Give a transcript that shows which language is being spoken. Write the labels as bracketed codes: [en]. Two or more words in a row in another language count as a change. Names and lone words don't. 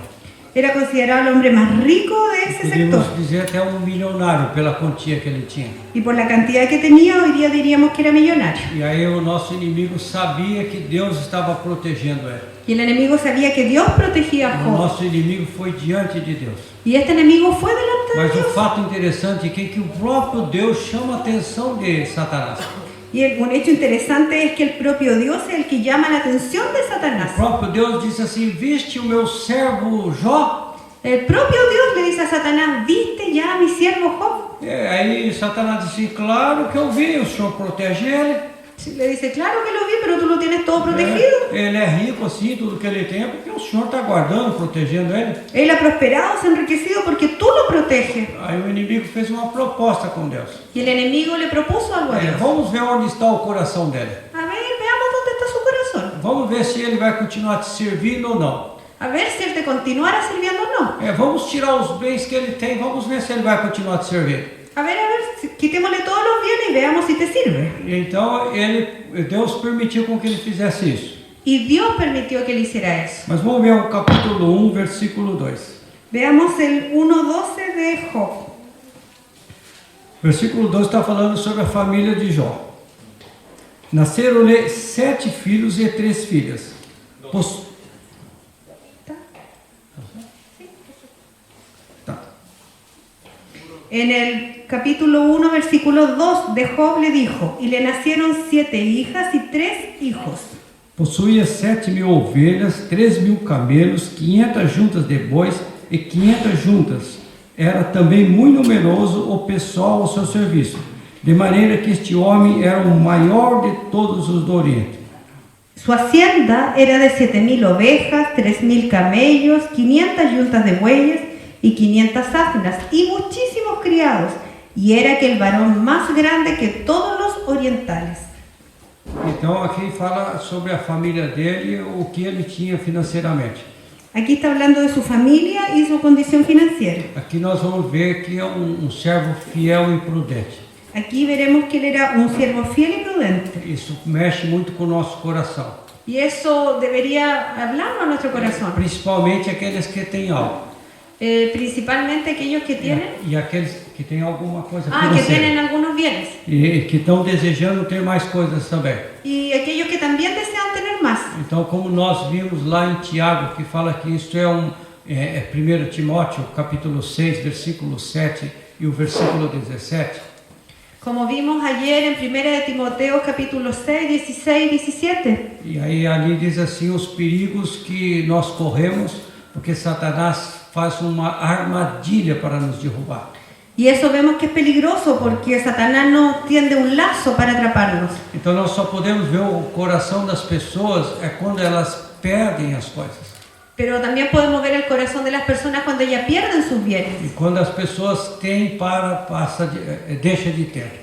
[es] Era considerado el hombre más rico de ese sector. [pt] Podemos dizer até um milionário pela quantia que ele tinha. [es] Y por la cantidad que tenía, hoy día diríamos que era millonario. [pt] E aí o nosso inimigo sabia que Deus estava protegendo ele. [es] Y el enemigo sabía que Dios protegía a [pt] O [es] Job. [pt] nosso inimigo foi diante de Deus. [es] Y este enemigo fue delante de [pt] Mas o [es] Dios. [pt] fato interessante é que o próprio Deus chama a atenção de Satanás. [es] Y un hecho interesante es que el propio Dios es el que llama la atención de [pt] O [es] Satanás. [pt] próprio Deus disse assim: viste o meu servo Jó? [es] El propio Dios le dice a Satanás, ¿viste ya a mi siervo Job? [pt] Aí Satanás disse: claro que eu vi, o Senhor protege ele. [es] Le dice, claro que lo vi, pero tú lo tienes todo protegido. [pt] Ele é rico assim, tudo que ele tem é porque o Senhor está guardando, protegendo ele. [es] Él ha prosperado, se ha enriquecido porque tú lo proteges. [pt] Aí o inimigo fez uma proposta com Deus. [es] Y el enemigo le propuso algo a Dios. [pt] Vamos ver onde está o coração dele. [es] A ver, veamos dónde está su corazón. [pt] Vamos ver se ele vai continuar te servindo ou não. [es] A ver si él te continuará sirviendo o no. [pt] Vamos tirar os bens que ele tem, vamos ver se ele vai continuar te servindo. [es] A ver, quitémosle todos los bienes y veamos si te sirve. [pt] Então Deus permitiu com que ele fizesse isso. [es] Y Dios permitió que él hiciera eso. [pt] Mas vamos ver o capítulo 1, versículo 2. [es] Veamos el 1:12 de Job. [pt] Versículo 2 está falando sobre a família de Jó. Nasceram-lhe 7 filhos e 3 filhas. [es] En el capítulo 1, versículo 2 de Job le dijo, y le nacieron 7 hijas y 3 hijos. [pt] Possuía 7.000 ovelhas, 3.000 camelos, 500 juntas de bois e 500 juntas. Era também muito numeroso o pessoal ao seu serviço, de maneira que este homem era o maior de todos os do Oriente. [es] Su hacienda era de 7.000 ovejas, 3.000 camellos, 500 yuntas de bueyes y 500 asnas y muchísimos criados, y era aquel varón más grande que todos los orientales. [pt] Então aqui fala sobre a família dele, o que ele tinha financeiramente. [es] Aquí está hablando de su familia y su condición financiera. [pt] Aqui nós vamos ver que é um servo fiel e prudente. [es] Aquí veremos que él era un siervo fiel y prudente. [pt] Isso mexe muito com o nosso coração. [es] Y eso debería hablarnos a nuestro corazón. [pt] Principalmente aqueles que têm algo. [es] Principalmente aquellos que tienen, [pt] E aqueles que têm alguma coisa que financeira. [es] tienen algunos bienes. [pt] E que estão desejando ter mais coisas também. [es] Y aquellos que también desean tener más. [pt] Então, como nós vimos lá em Tiago, que fala que isto é 1 Timóteo, capítulo 6, versículo 7 e o versículo 17. [es] Como vimos ayer en 1 de Timoteo capítulo 6, 16 y 17. [pt] E aí ali diz assim, os perigos que nós corremos, porque Satanás faz uma armadilha para nos derrubar. [es] Y eso vemos que es peligroso porque Satanás nos tiende un lazo para atraparnos. [pt] Então nós só podemos ver o coração das pessoas quando elas perdem as coisas. [es] Pero también podemos ver el corazón de las personas cuando ya pierden sus bienes. [pt] E quando as pessoas têm deixa de ter.